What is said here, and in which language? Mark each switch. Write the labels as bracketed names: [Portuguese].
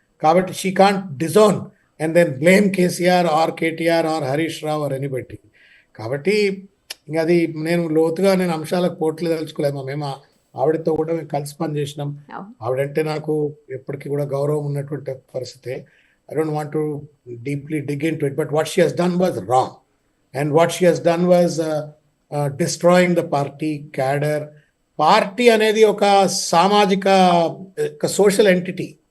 [English] కాబట్టి she can't disown and then blame KCR or KTR or Harish Rao or anybody. [Telugu] కాబట్టి ఇంకా అది నేను లోతుగా అంశాలకు పోట్లు తెలుసుకోలేము. మేము ఆవిడతో కూడా మేము కలిసి పని చేసినాం. ఆవిడంటే నాకు ఎప్పటికీ కూడా గౌరవం ఉన్నటువంటి పరిస్థితి. [English] I don't want to deeply dig into it, but what she has done was wrong. And what she has done was destroying the party cadre. [Telugu] Party అనేది ఒక సామాజిక, ఒక సోషల్ ఎంటిటీ.